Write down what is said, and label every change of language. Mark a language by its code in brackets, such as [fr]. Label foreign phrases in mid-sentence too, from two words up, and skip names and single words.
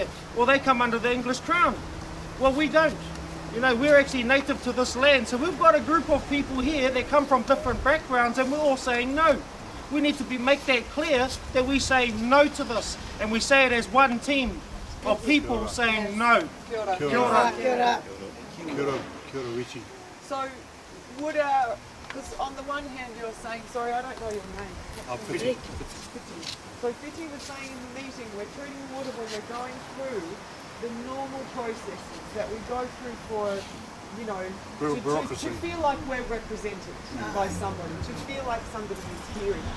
[en] Well, they come under the English crown. Well, we don't. You know, we're actually native to this land. So we've got a group of people here that come from different backgrounds, and we're all saying no. We need to make that clear that we say no to this, and we say it as one team of people saying no. [mi] Kia ora. Kia ora. Kia ora, Richie. [en] So would because on the one hand you're saying, sorry, I don't know your name. So Fiti was saying in the meeting, we're treating water when we're going through the normal processes that we go through for, you know, to feel like we're represented by somebody, to feel like somebody is hearing us.